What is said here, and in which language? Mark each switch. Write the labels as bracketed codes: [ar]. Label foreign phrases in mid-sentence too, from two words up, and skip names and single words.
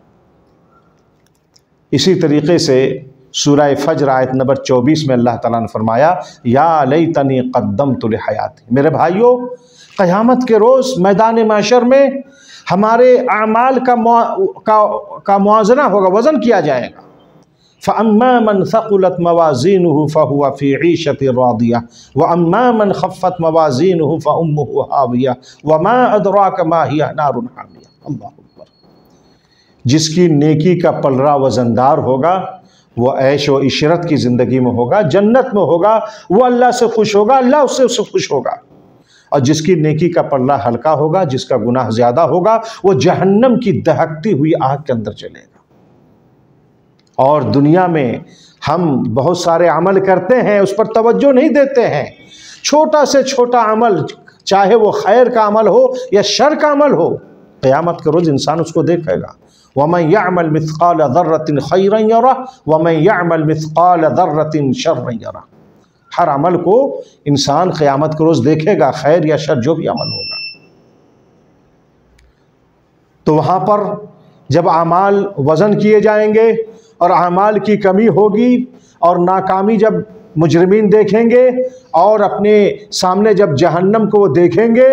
[hi] इसी तरीक़े से सूरह फज्र आयत नंबर 24 में अल्लाह ताला ने फरमाया [ar] يا ليتني قدمت لحياتي. [hi] मेरे भाइयों, क़यामत के रोज़ मैदान महशर में हमारे आमाल का मुआज़ना होगा, वज़न किया जाएगा। [ar] فأما من ثقلت موازينه فهو في عيشة راضية وأما من خفت موازينه فأمه هاوية وما أدراك ما هيه نار حامية. الله أكبر. [hi] जिसकी नेकी का पलड़ा वज़नदार होगा वो ऐश व इशरत की ज़िंदगी में होगा, जन्नत में होगा, वो अल्लाह से खुश होगा, अल्लाह उससे खुश होगा। और जिसकी नेकी का पल्ला हल्का होगा, जिसका गुनाह ज़्यादा होगा, वो जहन्नम की दहकती हुई आग के अंदर चलेगा। और दुनिया में हम बहुत सारे अमल करते हैं, उस पर तवज्जो नहीं देते हैं। छोटा से छोटा अमल, चाहे वो खैर का अमल हो या शर का अमल हो, क़यामत के रोज़ इंसान उसको देखेगा। [ar] ومن يعمل مثقال ذرة خيرا يره ومن يعمل مثقال ذرة شرا يره. [hi] हर अमल को इंसान क़यामत के रोज़ देखेगा, खैर या शर जो भी अमल होगा। तो वहाँ पर जब आमाल वज़न किए जाएंगे और आमाल की कमी होगी और नाकामी जब मुजरिमीन देखेंगे और अपने सामने जब जहन्नम को वो देखेंगे